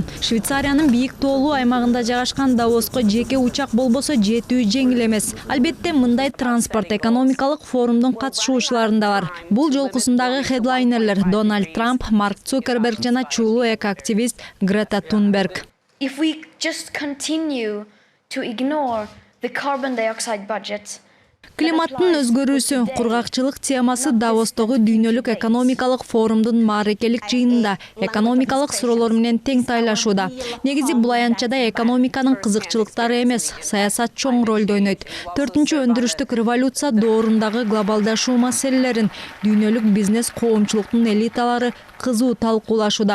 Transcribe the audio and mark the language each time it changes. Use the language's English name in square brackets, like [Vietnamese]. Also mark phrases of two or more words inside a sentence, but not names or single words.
[Kyrgyz] Швейцариянын бийик тоолуу аймагында жайгашкан Давоско жеке учак болбосо жетүү жеңил эмес. Албетте мындай транспорт экономикалык форумдун катышуучуларында бар. Бул жолкусундагы хедлайнерлер Дональд Трамп, Марк Цукерберг жана чулуу эко-активист Грета Тунберг. [English] If we just continue to ignore the carbon dioxide budget, [Kyrgyz] Климаттын өзгөрүүсү, кургакчылык темасы Давостогу Дүйнөлүк Экономикалык Форумдун маарекелик жыйынында экономикалык суроолор менен тең тайлашууда. Негизи бул аянтчада экономиканын кызыкчылыктары эмес, саясат чоң ролду ойнойт. 4-чү өндүрүштүк революция доорундагы глобалдашуу маселелерин дүйнөлүк бизнес коомчулугунун элиталары кызуу талкуулашууда.